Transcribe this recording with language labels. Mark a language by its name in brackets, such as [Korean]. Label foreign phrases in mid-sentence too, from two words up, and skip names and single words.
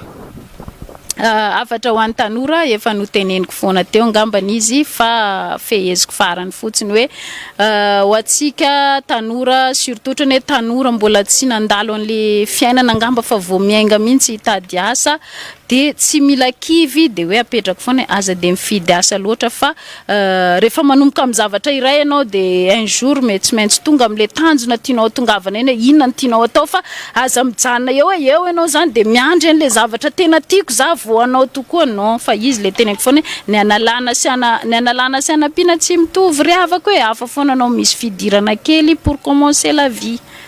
[Malagasy] afatra ho an'ny tanora efa noteneniko foana teo angambany izy fa feheziko farany fotsiny hoe ho atsika tanora surtout ohatrany hoe tanora mbola tsy nandalo an'le fiainana angamba fa vao miainga mihitsy hitady asa de tsy mila kivy de hoe apetrako foana aza de mifidy asa loatra fa rehefa manomboka amin'ny zavatra iray ianao de [French] un jour [Malagasy] mety maintsy tonga amin'le tanjona tianao tongavana eny inona ny tianao atao fa aza mijanona eo ianao zany de miandry an'le zavatra tena tiako za vao anao tokoa non fa izy le tenako foana ny analana sy anampiana tsy mitovy ry havako hoe hafa foana anao misy fidirana kely [French] pour commencer la vie